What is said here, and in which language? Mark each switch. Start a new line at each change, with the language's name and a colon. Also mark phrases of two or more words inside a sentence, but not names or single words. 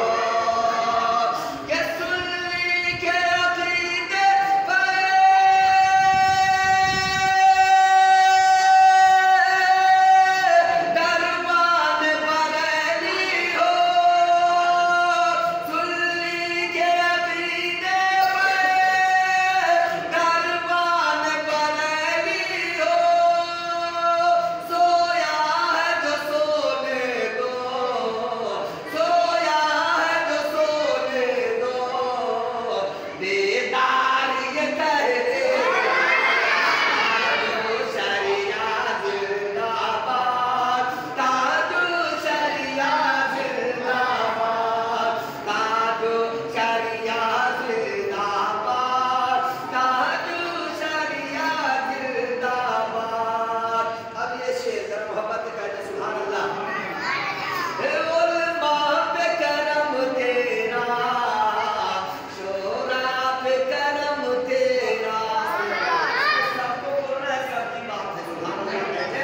Hindi: के सुन्नी के अकीदे पे दरबान बरेली हो, सुन्नी के अकीदे पे दरबान बरेली हो। सोया है जो सोने दो, सोया है जो सोने दो, दीदार ये कहते ताजो शरिया जिंदाबाद, ताजो शरिया जिंदाबाद, ताजो शरिया जिंदाबाद, ताजो शरिया जिंदाबाद। अब ये शेर जरा मोहब्बत से कहते
Arabic: سبحان الله.
Hindi: उलमा पे करम तेरा, शोरा पे करम तेरा, सबको बोलना है, सबकी बात है
Arabic: سبحان الله
Hindi: कहते।